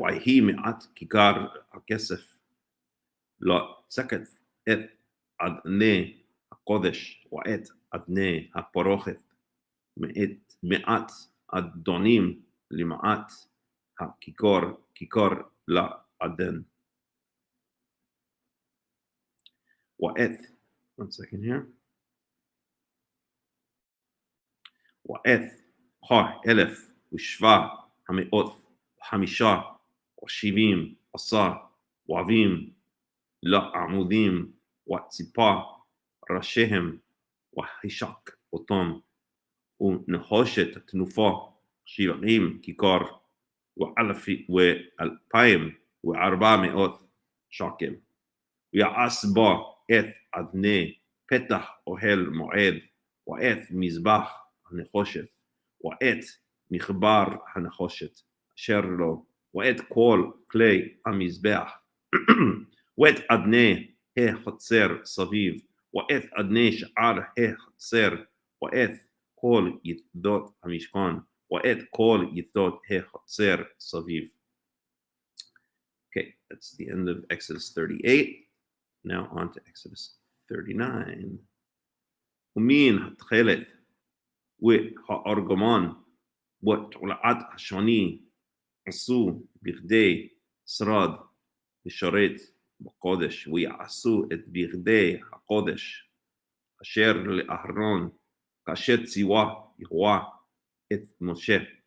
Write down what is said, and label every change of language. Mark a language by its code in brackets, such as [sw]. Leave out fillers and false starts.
[he] ויהי מעט כיכר הכסף לא סקת את אדני הקודש ואת אדני הפרוכת מעט אדונים למעט הכיכר לאדן. ואת [en] One second here. [he] ואת ha-אלף ושבע המאות ו5 ו70 עשה ועבים לעמודים וציפה ראשיהם, וחישק אותם, ונחושת התנופה 70 כיכר, ו2,400 שקל. ויעש בה את אבני פתח אוהל מועד, ואת מזבח הנחושת, ואת מחבר הנחושת אשר לו, ואת כל כלי המזבח, ואת אדני החצר סביב, ואת אדני שאר החצר, ואת כל יסודות המשכן, ואת כל יסודות החצר סביב. [en] Okay, that's the end of Exodus 38. Now on to Exodus 39. [he] ומן התכלת והארגמן ותולעת השני עשו בכדי שרד לשרת בקודש, ויעשו את בכדי הקודש אשר לאהרון כאשר ציווה יהוה את משה.